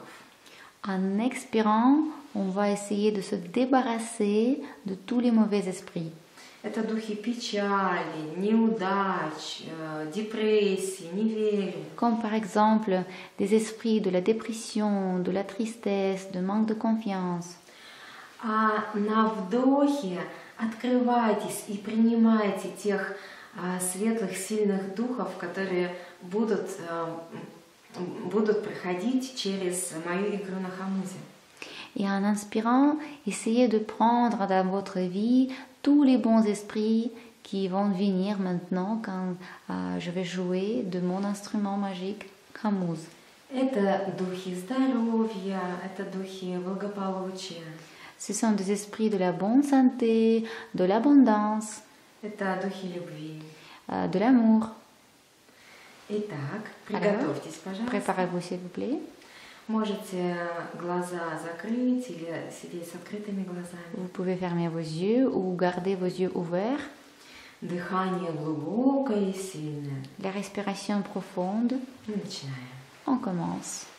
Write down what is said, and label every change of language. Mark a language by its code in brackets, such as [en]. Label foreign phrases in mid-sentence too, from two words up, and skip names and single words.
[fr] En expirant, on va essayer de se débarrasser de tous les mauvais esprits. [ru] Это духи печали, неудач, депрессии, неверия. [fr] Comme par exemple des esprits de la dépression, de la tristesse, de manque de confiance. [ru] А на вдохе открывайтесь и принимайте тех светлых, сильных духов, которые будут проходить через мою игру на хамузе. [fr] Et en inspirant, essayez de prendre dans votre vie tous les bons esprits qui vont venir maintenant quand je vais jouer de mon instrument magique, Khamuz. [ru] Это духи здоровья, это духи благополучия. [fr] Ce sont des esprits de la bonne santé, de l'abondance, [ru] Это духи любви. [fr] De l'amour. [ru] Итак, приготовьтесь, пожалуйста. [fr] Préparez-vous s'il vous plaît. [ru] Можете глаза закрыть или сидеть с открытыми глазами. [fr] Vous pouvez fermer vos yeux ou garder vos yeux ouverts. [ru] Дыхание глубокое и сильное. [fr] La respiration profonde. [ru] Начинаем. [fr] On commence.